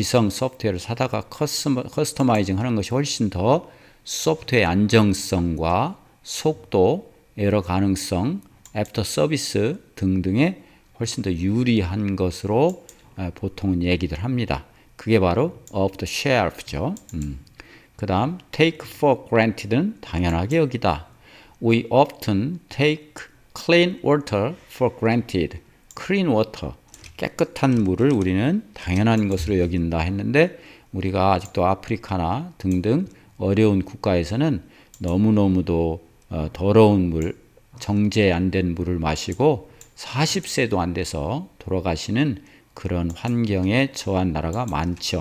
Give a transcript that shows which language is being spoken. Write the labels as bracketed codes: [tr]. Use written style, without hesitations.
[ko] 소프트웨어를 사다가 커스터마이징 하는 것이 훨씬 더 소프트웨어의 안정성과 속도, 에러 가능성, 애프터 서비스 등등에 훨씬 더 유리한 것으로 보통은 얘기들 합니다. 그게 바로 off the shelf죠. 그 다음 take for granted는 당연하게 여기다. [en] We often take clean water for granted. [ko] clean water, 깨끗한 물을 우리는 당연한 것으로 여긴다 했는데 우리가 아직도 아프리카나 등등 어려운 국가에서는 너무너무도 더러운 물, 정제 안 된 물을 마시고 40세도 안 돼서 돌아가시는 그런 환경에 처한 나라가 많죠.